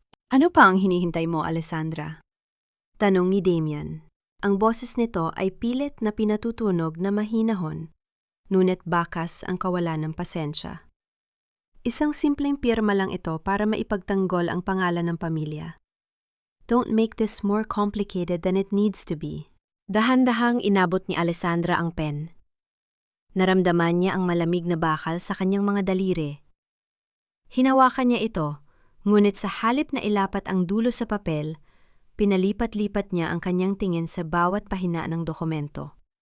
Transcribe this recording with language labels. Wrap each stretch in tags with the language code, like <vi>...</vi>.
<tl>"Ano pa ang hinihintay mo, Alessandra?" tanong ni Damian. Ang boses nito ay pilit na pinatutunog na mahinahon, ngunit bakas ang kawalan ng pasensya. Isang simpleng pirma lang ito para maipagtanggol ang pangalan ng pamilya.</tl> <en>"Don't make this more complicated than it needs to be."</en> <tl>Dahan-dahang inabot ni Alessandra ang pen. Naramdaman niya ang malamig na bakal sa kanyang mga daliri. Hinawakan niya ito, ngunit sa halip na ilapat ang dulo sa papel, pinalipat-lipat niya ang kanyang tingin sa bawat pahina ng dokumento.</tl>